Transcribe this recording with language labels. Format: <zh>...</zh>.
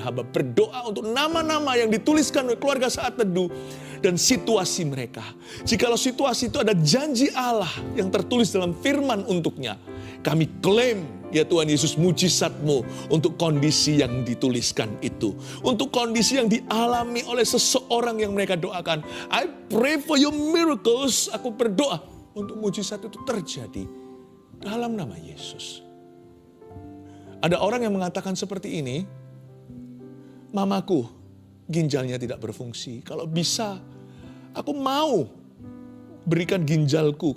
<id>Hamba berdoa untuk nama-nama yang dituliskan oleh keluarga Saat Teduh dan situasi mereka. Jikalau situasi itu ada janji Allah yang tertulis dalam firman untuknya, kami klaim, ya Tuhan Yesus, mujizat-Mu untuk kondisi yang dituliskan itu. Untuk kondisi yang dialami oleh seseorang yang mereka doakan.</id> <en>I pray for your miracles.</en> <id>Aku berdoa untuk mujizat itu terjadi dalam nama Yesus. Ada orang yang mengatakan seperti ini, mamaku ginjalnya tidak berfungsi. Kalau bisa, aku mau berikan ginjalku.</id>